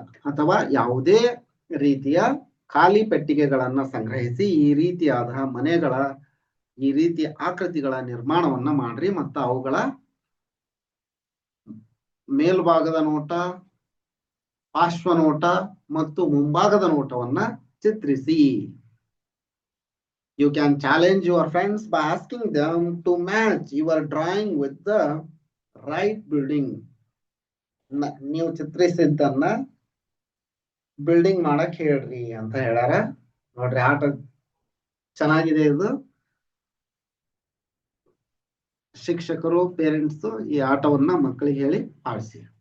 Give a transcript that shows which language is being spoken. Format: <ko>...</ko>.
<kn>ಅಥವಾ ಯಾವುದೇ ರೀತಿಯ ಖಾಲಿ ಪೆಟ್ಟಿಗೆಗಳನ್ನ ಸಂಗ್ರಹಿಸಿ ಈ ರೀತಿಯಾದ ಮನೆಗಳ, ಈ ರೀತಿಯ ಆಕೃತಿಗಳ ನಿರ್ಮಾಣವನ್ನ ಮಾಡ್ರಿ. ಮತ್ತು ಅವುಗಳ ಮೇಲ್ಭಾಗದ ನೋಟ, ಪಾರ್ಶ್ವನೋಟ ಮತ್ತು ಮುಂಭಾಗದ ನೋಟವನ್ನ ಚಿತ್ರಿಸಿ.</kn> <en>You can challenge your friends by asking them to match your drawing with the right building.</en> <kn>ನೀವು ಚಿತ್ರಿಸಿದ್ದನ್ನ ಬಿಲ್ಡಿಂಗ್ ಮಾಡಕ್ ಹೇಳ್ರಿ ಅಂತ ಹೇಳ್ಯಾರ. ನೋಡ್ರಿ, ಆಟ ಚೆನ್ನಾಗಿದೆ ಇದು. ಶಿಕ್ಷಕರು, ಪೇರೆಂಟ್ಸ್ ಈ ಆಟವನ್ನ ಮಕ್ಕಳಿಗೆ ಹೇಳಿ ಆಡಿಸಿ.</kn>